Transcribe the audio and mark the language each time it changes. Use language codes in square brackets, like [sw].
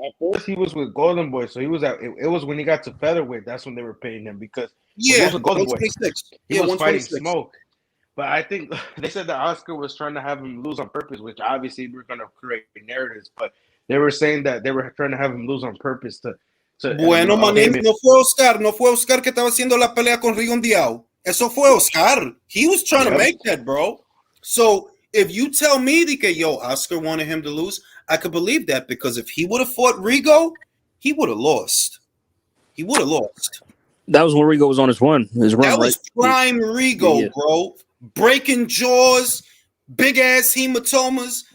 [en] At first he was with Golden Boy, so he was it was when he got to featherweight, that's when they were paying him, because he was with Golden Boy. He was fighting Smoke. But I think they said that Oscar was trying to have him lose on purpose, which obviously we're going to create narratives. But they were saying that they were trying to have him lose on purpose to [es] Bueno, Manín, no fue Oscar que estaba haciendo la pelea con Rigon Diao. Eso fue Oscar. [en] He was trying to make that, bro. So if you tell me that Oscar wanted him to lose, I could believe that, because if he would have fought Rigo, he would have lost. he would have lost. That was when Rigo was on his run. That right? was prime Rigo, bro. Breaking jaws, big ass hematomas.